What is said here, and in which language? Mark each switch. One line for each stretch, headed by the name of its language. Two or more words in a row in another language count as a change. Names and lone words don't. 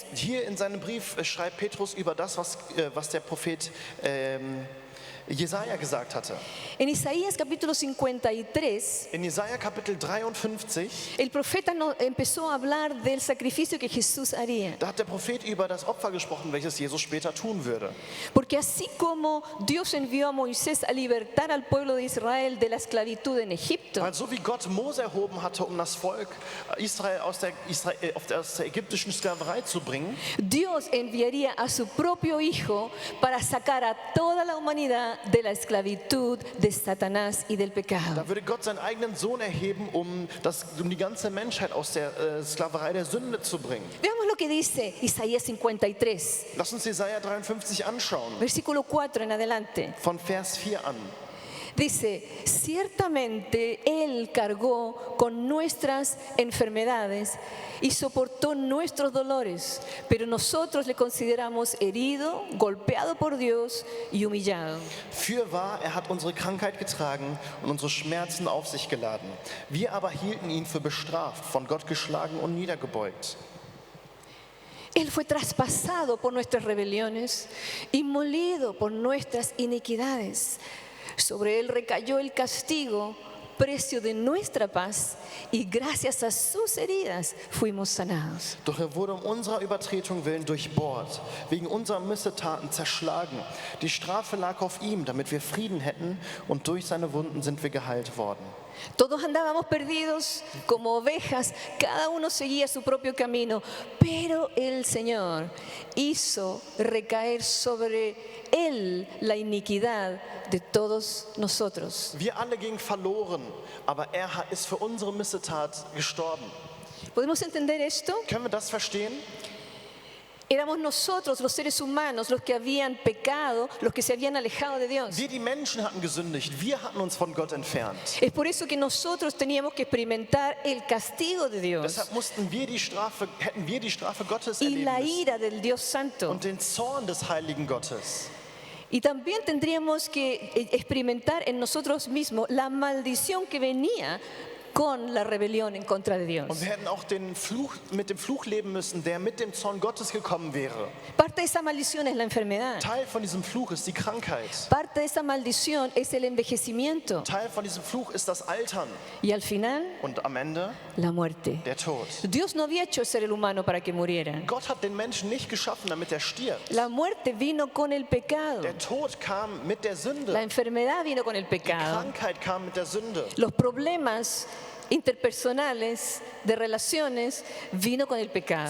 German: Hier in seinem Brief schreibt Petrus über das, was der Prophet Jesaja gesagt hatte.
Spanish: En Isaías capítulo 53,
German: In Jesaja Kapitel 53,
Spanish: el profeta empezó a hablar del sacrificio que Jesús haría.
German: da hat der Prophet über das Opfer gesprochen, welches Jesus später tun würde.
Spanish: Porque así como Dios envió a Moisés a libertar al pueblo de Israel de la esclavitud en Egipto,
German: Weil so wie Gott Mose erhoben hatte, um das Volk Israel aus der ägyptischen Sklaverei zu bringen,
Spanish: Dios enviaría a su propio Hijo para sacar a toda la humanidad de la esclavitud de Satanás y del pecado.
German: da würde Gott seinen eigenen Sohn erheben, um die ganze Menschheit aus der Sklaverei der Sünde zu bringen.
Spanish: Veamos lo que dice Isaías 53,
German: Lass uns Jesaja 53 anschauen,
Spanish: versículo 4 en adelante.
German: von Vers 4 an.
Spanish: Dice, ciertamente Él cargó con nuestras enfermedades y soportó nuestros dolores, pero nosotros le consideramos herido, golpeado por Dios y humillado.
German: Fürwahr, er hat unsere Krankheit getragen und unsere Schmerzen auf sich geladen. Wir aber hielten ihn für bestraft, von Gott geschlagen und niedergebeugt.
Spanish: Él fue traspasado por nuestras rebeliones y molido por nuestras iniquidades. Sobre Él recayó el castigo precio de nuestra paz y gracias a sus heridas fuimos sanados.
German: Doch er wurde um unserer Übertretung willen durchbohrt, wegen unserer Missetaten zerschlagen. Die Strafe lag auf ihm, damit wir Frieden hätten, und durch seine Wunden sind wir geheilt worden.
Spanish: Todos andábamos perdidos como ovejas, cada uno seguía su propio camino, pero el Señor hizo recaer sobre él la iniquidad de todos nosotros.
German: Wir alle gingen verloren, aber er ist für unsere Missetat gestorben.
Spanish: ¿Podemos entender esto?
German: Können wir das verstehen?
Spanish: Éramos nosotros, los seres humanos, los que habían pecado, los que se habían alejado de Dios.
German: Wir, die Menschen, hatten gesündigt. Wir hatten uns von Gott entfernt.
Spanish: Es por eso que nosotros teníamos que experimentar el castigo de Dios
German: Deshalb hätten wir die Strafe Gottes
Spanish: y la
German: erleben müssen
Spanish: ira del Dios Santo.
German: und den Zorn des heiligen Gottes.
Spanish: Y también tendríamos que experimentar en nosotros mismos la maldición que venía con la rebelión en contra de Dios.
German: Und wir hätten auch mit dem Fluch leben müssen, der mit dem Zorn Gottes gekommen wäre.
Spanish: Parte de esa maldición es la enfermedad.
German: Teil von diesem Fluch ist die Krankheit.
Spanish: Parte de esa maldición es el envejecimiento.
German: Teil von diesem Fluch ist das Altern.
Spanish: Y al final,
German: Und am Ende
Spanish: la muerte.
German: der Tod.
Spanish: Dios no había hecho ser el humano para que muriera.
German: Gott hat den Menschen nicht geschaffen, damit er stirbt.
Spanish: La muerte vino con el pecado.
German: Der Tod kam mit der
Spanish: La
German: Sünde.
Spanish: enfermedad vino con el
German: Die
Spanish: pecado.
German: Krankheit kam mit der Sünde.
Spanish: Los problemas interpersonales de relaciones vino con el pecado.